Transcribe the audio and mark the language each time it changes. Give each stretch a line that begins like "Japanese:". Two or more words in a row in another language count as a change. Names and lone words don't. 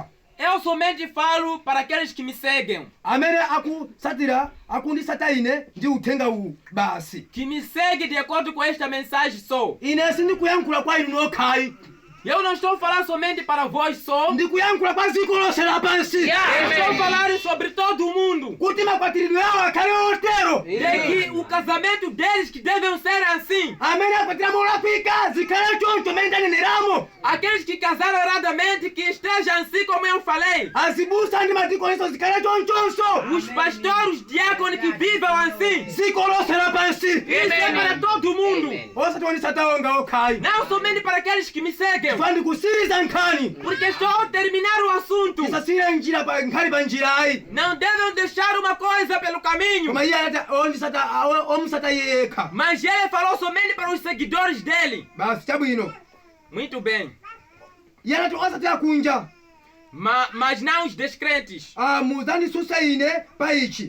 Portuguese: Eu somente falo para aqueles que me seguem.
Nyanja: amene akunditsata ine ndi uthenga uwu basi.
Portuguese: Que me seguem de acordo com esta mensagem só.
Nyanja: Ine sindikuyankhula kwa inu nokhayi,
Portuguese: Eu não estou falando somente para vós só.
Nyanja: ndikuyankhula kwa dziko lonse lapansi.
Portuguese: Eu estou falando sobre todo o mundo.
Nyanja: Kuti makwatiridwe awo akhale otero
Portuguese: De que o casamento deles que devem ser assim.
Nyanja: amene akwatira molakwika zikhale choncho mene ndaneneramo.
Portuguese: Aqueles que casaram erradamente, que estejam assim como eu falei.
Nyanja: Azibusa ndi madikoninso zikhale chonchonso.
Portuguese: Os pastores, os diáconos que vivam assim.
Nyanja: Dziko lonse lapansi.
Portuguese: Isso é para todo mundo.
Nyanja: Osati onditsata onga okhayi.
Portuguese: Não somente para aqueles que me seguem.
Nyanja: Chifukwa ndikusiriza nkhani.
Portuguese: Porque estou a terminar o assunto.
Nyanja: Tisasiye njira nkhani pa njira ayi.
Portuguese: Não devem deixar uma coisa pelo caminho.
Nyanja: Koma iye anati omusata iye yekha.
Portuguese: Mas ele falou somente para os seguidores dele.
Nyanja: Basi chabwino.
Portuguese: Muito bem.
Nyanja: Iye anati osati akunja.
Portuguese: Mas não os descrentes.
Nyanja: Muzandisusa ine pa ichi.